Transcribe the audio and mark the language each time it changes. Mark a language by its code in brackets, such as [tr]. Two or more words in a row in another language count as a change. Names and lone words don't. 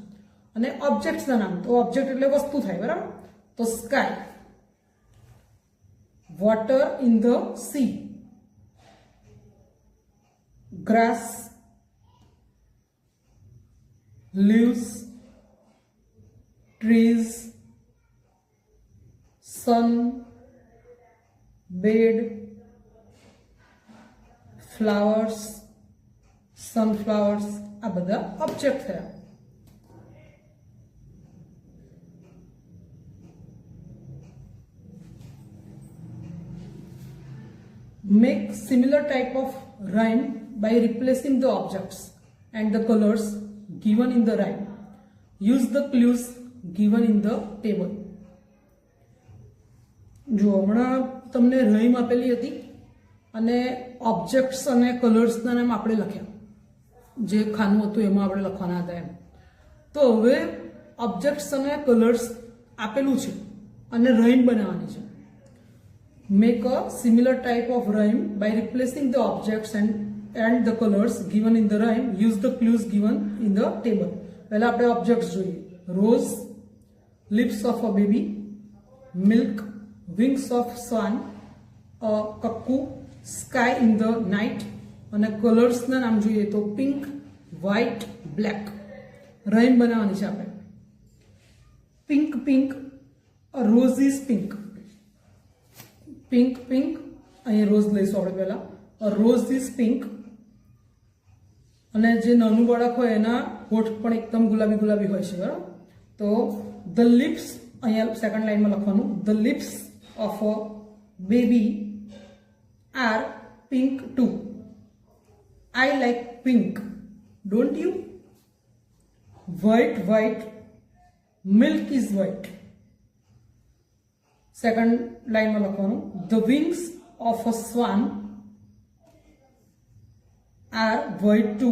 [gu] અને ઓબ્જેક્ટ્સના નામ, તો ઓબ્જેક્ટ એટલે વસ્તુ થાય, બરાબર? [en] તો sky, water in the sea, grass, leaves, trees, sun, bed, flowers, sunflowers, [gu] આ બધા ઓબ્જેક્ટ થયા. [en] Make similar type of rhyme by replacing the objects and the colors given in the rhyme. Use the clues given in the table. [gu] જો હમણાં તમને રહીમ આપેલી હતી અને ઓબ્જેક્ટ્સ અને કલર્સના નામ આપણે લખ્યા, જે ખાનું હતું એમાં આપણે લખવાના હતા એમ. તો હવે ઓબ્જેક્ટ્સ અને કલર્સ આપેલું છે અને રહીમ બનાવવાની છે. [en] make a similar type of rhyme by replacing the objects and the colors given in the rhyme. Use the clues given in the table. [gu] પહેલા આપણે objects જોઈએ. [en] Rose, lips of a baby, milk, wings of swan, cuckoo, sky in the night. [gu] અને કલર્સ ના નામ જોઈએ તો [en] pink, white, black. રાઇમ [gu] બનાવવાની છે આપણે. [en] pink pink, rose is pink. pink pink, [gu] અહીંયા રોઝ લઈશું આપણે પહેલા. [en] rose is pink. [gu] અને જે નાનું બાળક હોય એના હોઠ પણ એકદમ ગુલાબી ગુલાબી હોય છે, બરાબર. [en] તો the lips, [gu] અહીંયા સેકન્ડ લાઈનમાં લખવાનું, [en] the lips of a baby are pink too. I like pink, don't you? White, white, milk is white. Second line [gu] માં લખવાનું, [en] the wings of a swan are white too.